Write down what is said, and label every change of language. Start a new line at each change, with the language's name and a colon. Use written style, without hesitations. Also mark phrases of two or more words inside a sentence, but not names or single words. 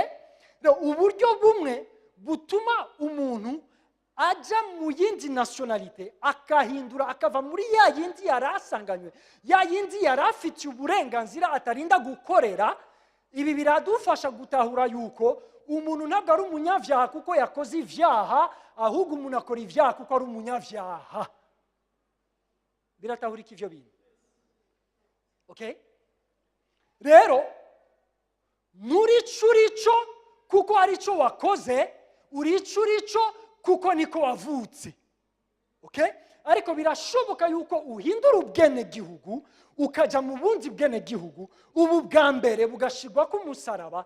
Rundi: Uburyo bumwe butuma umuntu aja mu yindi nationalité, akahindura akava muri ya yindi yarasanganywe, ya yindi yarafitiye uburenganzira atarinda gukorera. Ibi biradufasha gutahura yuko umuntu ntabwo ari umunyavyaha kuko yakoze ivyaha, ahubwo umuntu akora ivyaha kuko ari umunyavyaha. Biratahurika ivyo bintu. Okay? Rero muri curico kuko ari cyo wakoze, uri curico kuko niko wavutse. Okay? Ariko birashoboka yuko uhindura ubwenegihugu ukaja mu bundi bwenegihugu, ubu bwa mbere bugashirwa ku musaraba.